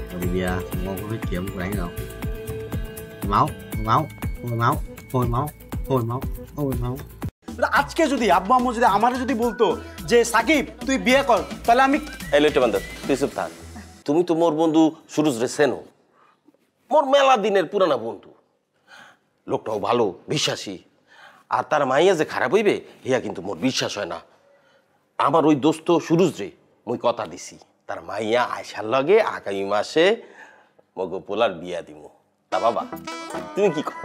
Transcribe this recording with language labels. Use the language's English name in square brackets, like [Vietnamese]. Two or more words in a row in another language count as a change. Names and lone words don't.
[Vietnamese] bia thằng ngon có biết kiếm của đánh không? Máu, máu, hồi máu, hồi máu, hồi máu, hồi máu. [Bangla] আজকে যদি আব্বু আম্মু যদি আমারে যদি বলতো যে সাকিব তুই বিয়ে কর তাহলে আমি এই লইটে বান্দর তুই চুপ থাক তুমি তো মোর বন্ধু সুরজ রে চেনো মোর মেলা দিনের পুরানা বন্ধু লোকটাও ভালো বিশ্বাসী আর তার মাইয়া যে খারাপ হইবে হিয়া কিন্তু মোর বিশ্বাস হয় না আমার ওই দোস্ত সুরজ রে মুই কথা দিছি তার মাইয়া আয়সার লগে আগামী মাসে মগো পোলার বিয়া দিমু তা বাবা তুমি কি কর